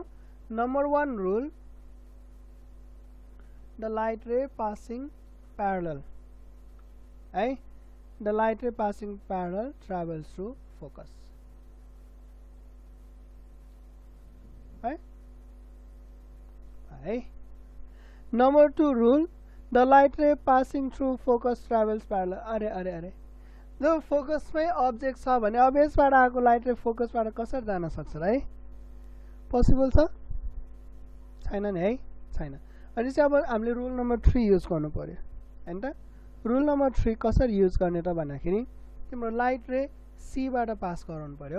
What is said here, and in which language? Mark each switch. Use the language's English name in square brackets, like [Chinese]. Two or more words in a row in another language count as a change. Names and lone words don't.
[English] number 1 rule the light ray passing parallel है the light ray passing parallel travels through focus है। नंबर 2 rule the light ray passing through focus travels parallel। [Hindi] अरे अरे अरे जो फोकस में ऑब्जेक्ट [Nepali] छ भने अब यसबाट आएको [English] light ray [Nepali] फोकस बाट कसरी जान सक्छ र है पोसिबल छ छैन नि है छैन। अनि चाहिँ अब हामीले [English] rule number 3 [Nepali] युज गर्नु पर्यो हैन त। [English] rule number 3 [Nepali] कसरी युज गर्ने त भन्दाखेरि तिम्रो [English] light ray [Nepali] सी बाट पास गराउनु पर्यो।